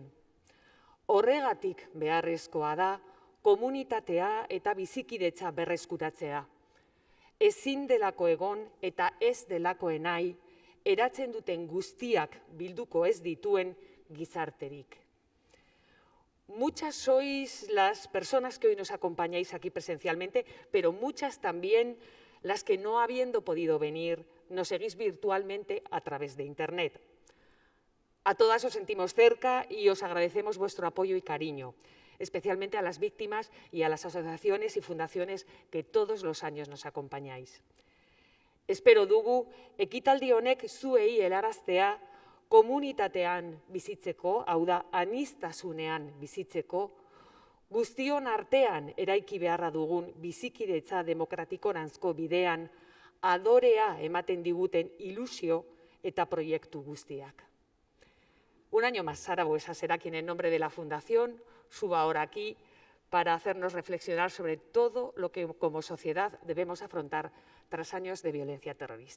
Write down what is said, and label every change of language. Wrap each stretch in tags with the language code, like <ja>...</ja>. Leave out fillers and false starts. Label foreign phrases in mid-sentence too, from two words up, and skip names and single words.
<eu>Horregatik beharrezkoa da komunitatea eta bizikidetza berreskuratzea. Ezin delako egon eta ez delakoen nahi, eratzen duten guztiak bilduko ez dituen gizarterik.</eu> <es>Muchas sois las personas que hoy nos acompañáis aquí presencialmente, pero muchas también las que no habiendo podido venir, nos seguís virtualmente a través de Internet. A todas os sentimos cerca y os agradecemos vuestro apoyo y cariño, especialmente a las víctimas y a las asociaciones y fundaciones que todos los años nos acompañáis.</es> <eu>Espero dugu, ekitaldi honek zuei helaraztea komunitatean bizitzeko, hau da, aniztasunean bizitzeko, guztion artean eraiki beharra dugun bizikidetza demokratikoranzko bidean adorea ematen diguten ilusio eta proiektu guztiak.</eu> <es>Un año más, Sara Buesa será quien en nombre de la Fundación suba ahora aquí para hacernos reflexionar sobre todo lo que como sociedad debemos afrontar tras años de violencia terrorista.</es>